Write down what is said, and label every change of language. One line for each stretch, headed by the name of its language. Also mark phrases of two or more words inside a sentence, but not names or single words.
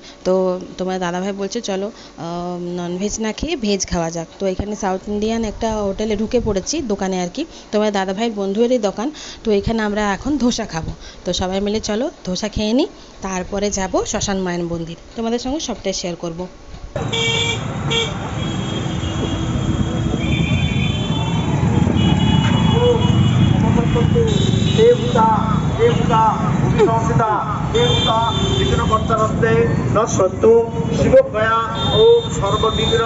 Bangla: তো তোমার দাদাভাই বলছে চলো ননভেজ না খেয়ে ভেজ খাওয়া যাক। তো এখানে
English: South Indian
Bangla: একটা হোটেলে ঢুকে পড়েছি, দোকানে আর কি। তোমার দাদাভাই বন্ধুদেরই দোকান। তো এখানে আমরা এখন ধোসা খাবো। তো সবাই মিলে চলো ধোসা খেয়ে নিই, তারপরে যাব শ্মশান মায়ের মন্দির। তোমাদের সঙ্গে সবটাই শেয়ার করব।
Sanskrit: देवता देवता भूमिसंस्थिता देवता विघ्नकर्तारत्ते न सन्तु शिवगया ओम सर्वविघ्न